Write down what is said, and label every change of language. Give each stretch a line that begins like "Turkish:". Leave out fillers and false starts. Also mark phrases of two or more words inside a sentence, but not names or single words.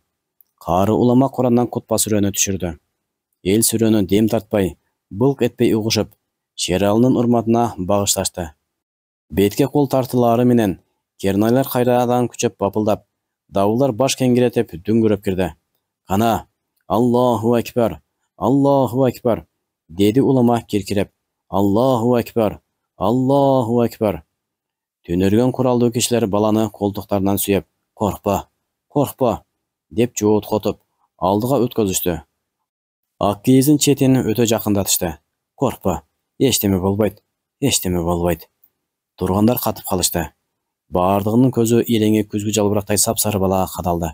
Kyrgyz: Кары улама Курандан кутба сүрөнү түшүрдү. Эл сүрөнү дем тартпай, былк этпей угушуп, Шералынын урматына багышташты. Бетке кол тартылары менен кернайлар кайрадан күчөп бапылдап, давылдар баш кеңиретип дүңгүрөп кирди. Кана,
Arabic: الله أكبر، الله أكبر,
Kyrgyz: деди улама киркиреп.
Arabic: الله أكبر، الله أكبر.
Kyrgyz: Түнөргөн куралдуу кишилер баланы колтуктарынан сүйөп, коркпа, коркпа, деп жооткотуп, алдыга өткөзүштү. Ак кийиздин четин өтө жакындатышты. Коркпа, эчтеме болбойт, эчтеме болбойт. Тургандар катып калышты. Баардыгынын көзү иреңи күзгү жалбырактай сапсары балага кадалды.